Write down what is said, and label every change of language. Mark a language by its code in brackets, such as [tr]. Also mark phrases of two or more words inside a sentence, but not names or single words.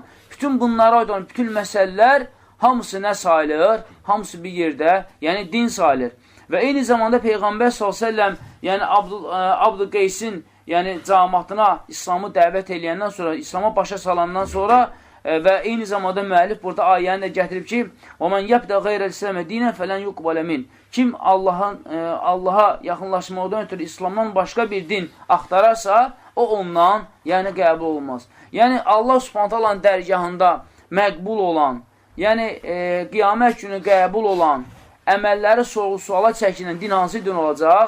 [az] Bütün bunlara aid olan bütün məsələlər hamısı nə sayılır? Hamısı bir yerdə, yəni din sayılır. Və eyni zamanda Peyğəmbər s.ə.v, yəni Abdülqeysin cəmaatına İslamı dəvət eləyəndən sonra, İslama başa salandan sonra və eyni zamanda müəllif burada ayəni də gətirib ki, [ar] وَمَنْ يَبْدَ غَيْرَ الْإِسْلَامِ دِينًا فَلَنْ يُقْبَلَ مِنْهُ. [az] Kim Allaha yaxınlaşmaqdan ötürü İslamdan başqa bir din axtararsa, o ondan qəbul olmaz. Yəni Allah [ar] سبحانه تعالى [az] dərgahında məqbul olan, qiyamət günü qəbul olan, əməlləri sorğu-suala çəkilən din hansı din olacaq?